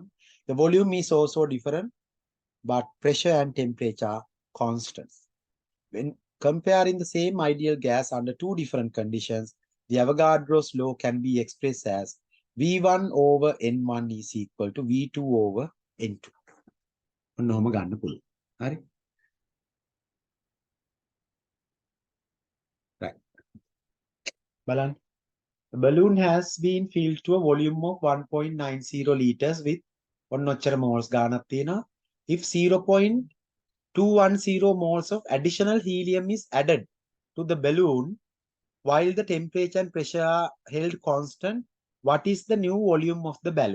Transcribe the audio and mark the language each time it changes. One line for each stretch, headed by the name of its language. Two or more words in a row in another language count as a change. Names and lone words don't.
English: The volume is also different, but pressure and temperature are constants. When comparing the same ideal gas under two different conditions, the Avogadro's law can be expressed as V1 over N1 is equal to V2 over N2.
Sinhala: ඔන්නෝම ගන්න පුළුවන්. හරි? Right. බලන්න.
English: The balloon has been filled to a volume of 1.90 liters with
Sinhala: ඔන්නොච්චර moles ගානක් තියෙනවා.
English: If 0.210 moles of additional helium is added to the balloon while the temperature and pressure are held constant, what is the new volume of the balloon?